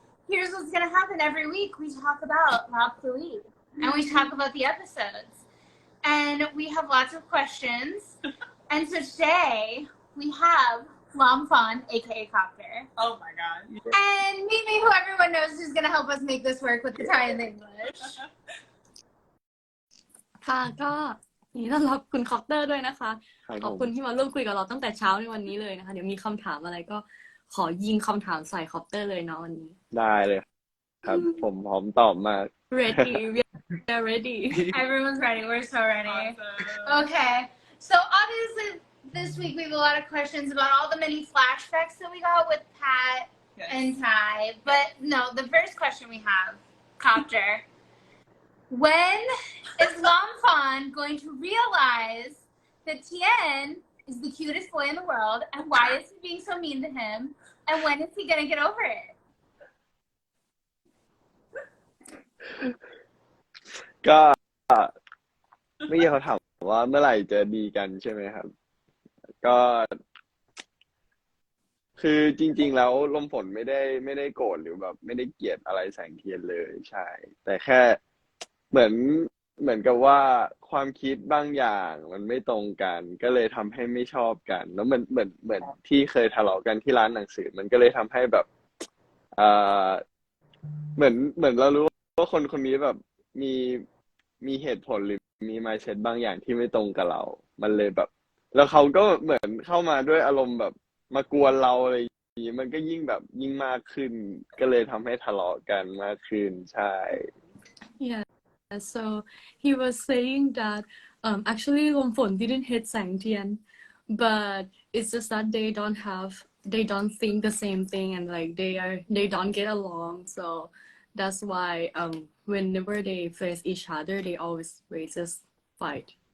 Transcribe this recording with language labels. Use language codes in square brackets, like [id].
[en] Here's what's going to happen every week. We talk about Love Fluey, and we talk about the episodes. And we have lots of questions. And so today, we have Lamfon, aka Copter. Oh my god. And Mimi, who everyone knows, who's going to help us make this work with the Thai and the English. [th] ค่ะก็ยินดีต้อนรับคุณคอปเตอร์ด้วยนะคะ ครับ ขอบคุณที่มาร่วมคุยกับเราตั้งแต่เช้าในวันนี้เลยนะคะเดี๋ยวมีคำถามอะไรก็ขอยิงคำถามใส่คอปเตอร์เลยเนาะวันนี้ ได้เลยครับ ผมพร้อมตอบมาก [en] ready we are ready Everyone's ready. We're so ready. Awesome. Okay. So obviously this week we have a lot of questions about all the many flashbacks that we got with Pat Yes. and Ty. But no, the first question we have, Copter. When is Lamfon going to realize that Tien is the cutest boy in the world, and why is he being so mean to him? And when is he gonna get over it? [th] ก็เมื่อกี้เขาถามว่าเมื่อไหร่จะดีกันใช่ไหมครับ ก็คือจริงๆแล้วลมฝนไม่ได้โกรธหรือแบบไม่ได้เกลียดอะไรแสงเทียนเลยใช่ แต่แค่เหมือนกับว่าความคิดบางอย่างมันไม่ตรงกัน ก็เลยทำให้ไม่ชอบกัน แล้วเหมือนที่เคยทะเลาะกันที่ร้านหนังสือ มันก็เลยทำให้แบบเอ่อเหมือนเรารู้ว่าคนนี้แบบ มีเหตุผลหรือมี mindset บางอย่างที่ไม่ตรงกับเรา มันเลยแบบ แล้วเขาก็เหมือนเข้ามาด้วยอารมณ์แบบมากวนเราอะไรอย่างนี้มันก็ยิ่งแบบยิ่งมากขึ้น ก็เลยทำให้ทะเลาะกันมากขึ้นใช่ [en] yeah so he was saying that actually Lomphon didn't hate Sang Tien but it's just that they don't think the same thing and like they don't get along so that's why whenever they face each other they always just fight.